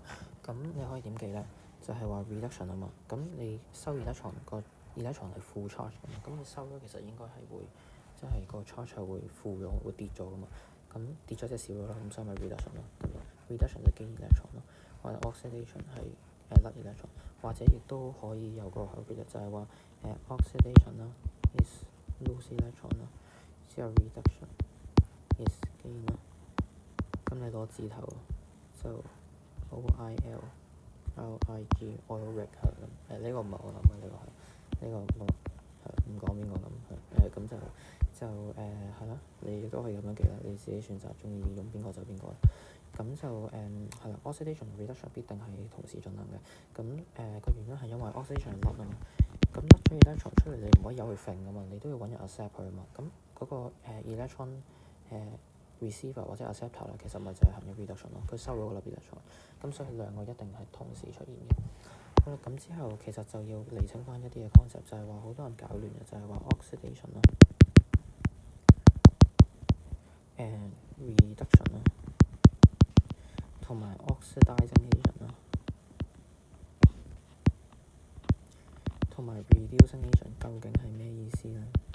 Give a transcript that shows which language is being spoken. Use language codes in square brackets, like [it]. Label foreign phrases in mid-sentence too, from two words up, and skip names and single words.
[yue] 咁你可以點記咧？就係話 reduction 啊嘛。咁你收 electron 個 electron 係負 charge 嘅嘛，咁你收咗其實應該係會即係個 charge 係會負咗，會跌咗噶嘛。咁跌咗即係少咗啦，咁所以咪 reduction 咯。咁 reduction 就 [en] gain electron [yue] 咯，或者 oxidation 係甩 electron， 或者亦都可以有個後邊就係話oxidation 啦 [en] is lose electron [yue] 啦，之後 [en] reduction is gain [yue] 啦。咁你攞字頭就 [en] OIL RIG oil rig [yue] 係咁。呢個唔係我諗嘅，呢個係呢個唔講邊個諗咁就係啦。你亦都可以咁樣記啦，你自己選擇中意用邊個就邊個啦。咁就係啦 ，oxidation 同 reduction 必定係同時進行嘅。咁個原因係因為 oxidation 係甩啊嘛，咁甩咗 electron 出嚟，你唔可以由佢揈噶嘛，你都要揾人 accept 佢啊嘛。咁嗰個 [en] electron receiver [yue] 或者 acceptor 咧，其實咪就係行咗 reduction 咯，佢收咗個粒 electron。咁所以兩個一定係同時出現嘅。好啦，咁之後其實就要釐清翻一啲嘅 concept，就係話好多人搞亂嘅，就係話 oxidation 啦，reduction 啦，同埋 [en] oxidizing agent [yue] 啦，同埋 [en] reducing agent [yue] 究竟係咩意思咧？